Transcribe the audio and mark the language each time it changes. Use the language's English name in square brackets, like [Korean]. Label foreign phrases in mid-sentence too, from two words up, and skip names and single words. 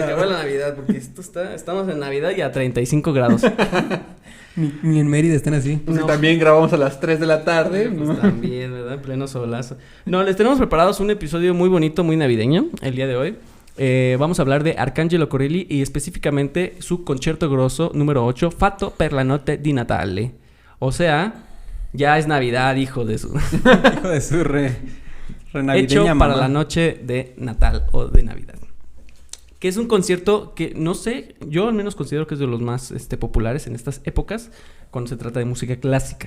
[Spanish] Se acabó la Navidad, porque estamos en Navidad y a 35 grados. Ni en Mérida están así. Pues No. también grabamos a las 3 de la tarde. Pues ¿no? también, ¿verdad? En pleno solazo. No, les tenemos preparados un episodio muy bonito, muy navideño, el día de hoy. Vamos a hablar de Arcangelo Corelli y específicamente su concierto grosso número 8, [Italian] Fatto per la notte di Natale. [Spanish] O sea, ya es Navidad, hijo de su... Hijo de su renavideña Hecho para mamá. la noche de Natal o de Navidad. Que es un concierto que, no sé, yo al menos considero que es de los más populares en estas épocas cuando se trata de música clásica.